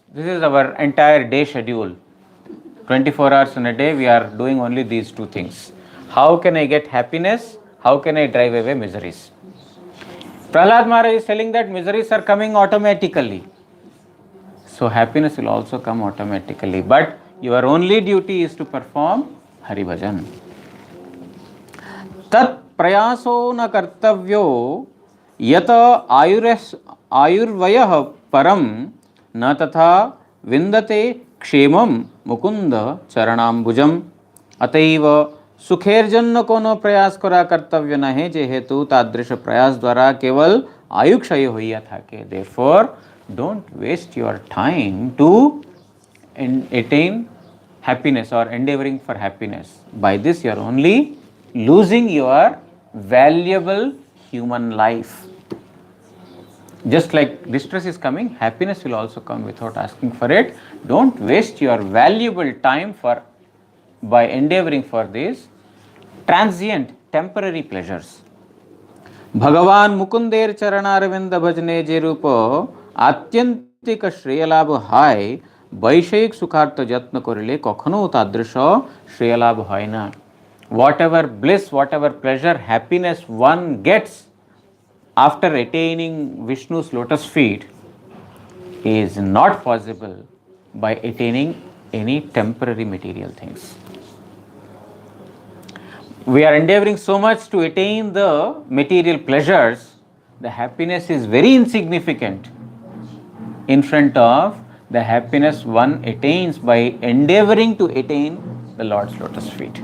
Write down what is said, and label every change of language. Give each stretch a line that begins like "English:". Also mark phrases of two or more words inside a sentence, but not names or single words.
English: This is our entire day schedule. 24 hours in a day we are doing only these two things. How can I get happiness? How can I drive away miseries? Prahlad Maharaj is telling that miseries are coming automatically. So happiness will also come automatically. But your only duty is to perform Hari Bhajan.
Sanskrit: तत् प्रयासो न कर्तव्यो यत आयुर्व्ययः परम् न तथा विन्दते क्षेमम् मुकुन्द चरणाम्बुजम्.
Bangla: অতএব সুখের জন্য কোনো প্রয়াস করা কর্তব্য নহে, যেহেতু তাদৃশ প্রয়াস দ্বারা কেবল আয়ুক্ষয় হইয়া থাকে.
English: Therefore, don't waste your time to attain happiness or endeavoring for happiness. By this you are only losing your valuable human life. Just like distress is coming, happiness will also come without asking for it. Don't waste your valuable time by endeavoring for these transient, temporary pleasures.
Bangla: ভগবান মুকুন্দের চরণারবিন্দ ভজনে যে রূপ আত্যন্তিক শ্রেয়োলাভ হয় বৈষয়িক সুখার্থ যত্ন করিলে কখনো তাদৃশ শ্রেয়োলাভ হয় না.
English: Whatever bliss, whatever pleasure, happiness one gets after attaining Vishnu's lotus feet is not possible by attaining any temporary material things. We are endeavoring so much to attain the material pleasures, the happiness is very insignificant in front of the happiness one attains by endeavoring to attain the Lord's lotus feet.